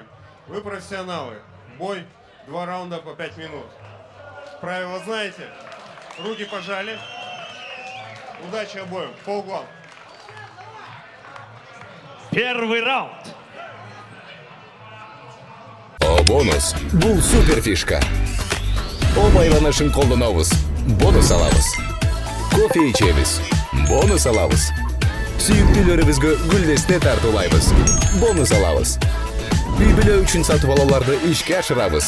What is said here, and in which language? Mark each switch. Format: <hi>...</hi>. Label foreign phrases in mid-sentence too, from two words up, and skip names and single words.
<ru>Вы профессионалы. Бой 2 раунда по 5 минут. Правила знаете. Руки пожали. Удачи обоим. По углам. Первый раунд.</ru> <ky>О, бонус. Бул супер фишка. О, байланышын колдонобуз. Бонус алабыз. Кофе ичебиз. Бонус алабыз. Сүйүктүүлөрүбүзгө гүлдесте тартуулайбыз. Бонус алабыз. Үй бүлө үчүн сатып алууларды ишке ашырабыз.</ky>